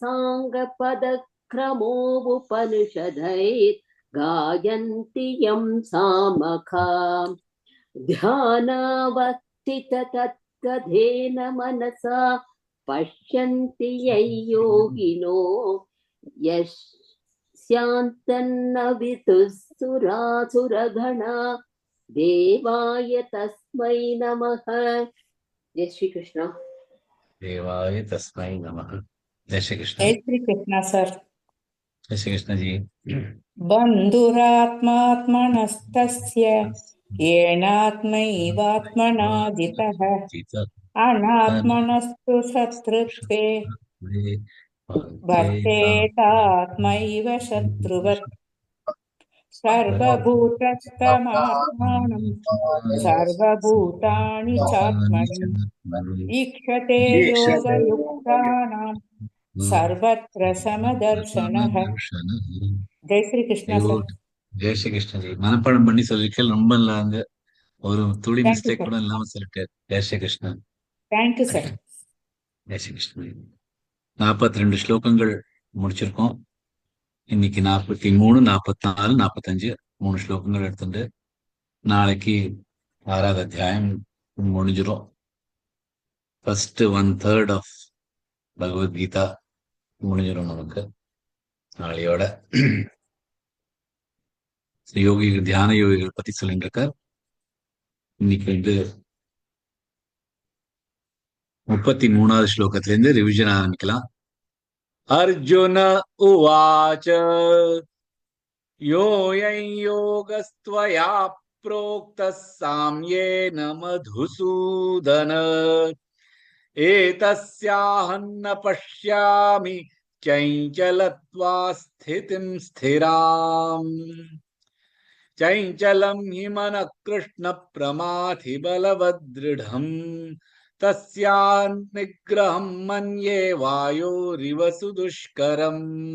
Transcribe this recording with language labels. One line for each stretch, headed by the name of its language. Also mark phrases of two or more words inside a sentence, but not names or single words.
Sanskrit: साङ्गपदक्रमोपनिषदैः गायन्ति यं सामखा ध्यानावस्थिततत्कथेन मनसा पश्यन्ति यै योगिनो यस्यान्तन्न विदुःसुरासुरगणा देवाय तस्मै नमः।
Hindi: जय श्री कृष्ण।
Sanskrit: देवाय तस्मै नमः।
Hindi: जय श्री कृष्ण। जय श्री कृष्ण सर। जय श्री कृष्ण जी।
Sanskrit: बन्धुरात्मात्मनस्तस्य येनात्मैवात्मना जितः अनात्मनस्तु शत्रुत्वे वर्तेतात्मैव शत्रुवत्। सर्वभूतस्थमात्मानं सर्वभूतानि चात्मनि ईक्षते योगयुक्तानां सर्वत्र समदर्शनः।
Hindi: जय श्री कृष्ण सर। जय श्री कृष्ण जी।
Tamil: மனப்பாடம் பண்ணி சொல்லிருக்கேன். ரொம்ப நல்லாங்க. ஒரு துளி
English: thank you
Tamil: மிஸ்டேக் सर। கூட இல்லாம சொல்லிட்டேன்.
Hindi: जय श्री कृष्णन.
English: thank you sir.
Hindi: जय श्री कृष्णन.
Tamil: 42 ஸ்லோகங்கள் முடிச்சிருக்கோம். இன்னைக்கு 43, 44, 45 3 ஸ்லோகங்கள் எடுத்துட்டு நாளைக்கு 6வது அத்தியாயம் முடிஞ்சிரும். ஃபர்ஸ்ட் 1/3 ஆஃப் பகவத்கீதா முடிஞ்சிடும் நமக்கு நாளையோட. யோகிகள், தியான யோகிகள் பத்தி சொல்லிட்டு இருக்கார். இன்னைக்கு 33வது ஸ்லோகத்திலிருந்து ரிவிஷன் ஆரம்பிக்கலாம்.
Sanskrit: अर्जुन उवाच योऽयं योगस्त्वया प्रोक्तः साम्येन मधुसूदन एतस्याहं न पश्यामि चञ्चलत्वा स्थितिं स्थिराम् चञ्चलं हि मनः कृष्ण प्रमाथि बलवदृढम् तस्यान्निग्रहं मन्ये वायोरिव सुदुष्करम्।